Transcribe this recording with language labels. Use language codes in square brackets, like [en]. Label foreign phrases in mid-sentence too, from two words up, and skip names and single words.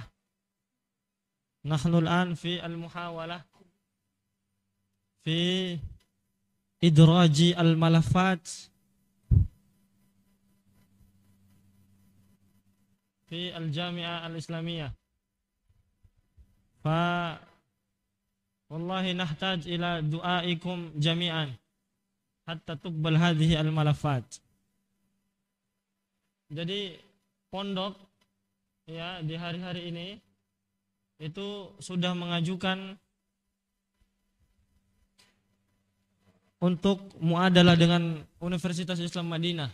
[ar] نحن الآن في المحاولة في إدراج الملفات في الجامعة الإسلامية. فوالله نحتاج إلى دعائكم جميعا حتى تقبل هذه الملفات. [id] Jadi pondok ya di hari-hari ini itu sudah mengajukan untuk muadalah dengan Universitas Islam Madinah.